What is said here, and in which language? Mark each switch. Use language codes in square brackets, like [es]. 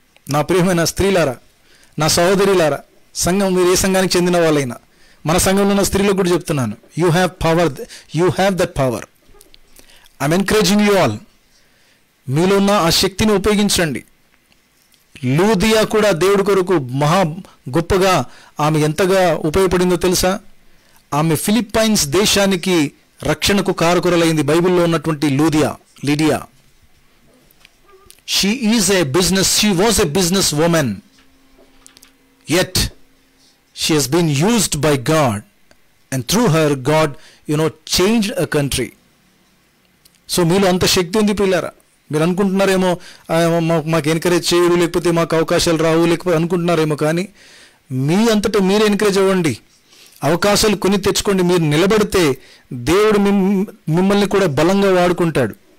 [te] నా ప్రియమైన స్త్రీలారా, నా సహోదరులారా, సంఘం, మీరు ఏ సంఘానికి చెందిన వాళ్ళైనా, మన సంఘంలో ఉన్న స్త్రీలకు కూడా చెప్తున్నాను, [en] You have that power. I'm encouraging you all. [te] మీలో ఉన్న ఆ శక్తిని ఉపయోగించండి. లూదియా కూడా దేవుడి కొరకు మహా గొప్పగా ఆమె ఎంతగా ఉపయోగపడిందో తెలుసా? ఆమె ఫిలిప్పైన్స్ దేశానికి రక్షణకు కారకురలైంది. బైబిల్లో ఉన్నటువంటి Lydia. [en] she was a business woman, yet she has been used by God, and through her God changed a country. [te] So మీలో అంత శక్తి ఉంది పిల్లారా. మీరు అనుకుంటున్నారేమో మాకు ఎంకరేజ్ చేయడు, లేకపోతే మాకు అవకాశాలు రావు, లేకపోతే అనుకుంటున్నారేమో, కానీ మీ అంతటా మీరు ఎంకరేజ్ అవ్వండి, అవకాశాలు కొని తెచ్చుకోండి. మీరు నిలబడితే దేవుడు మిమ్మల్ని కూడా బలంగా వాడుకుంటాడు.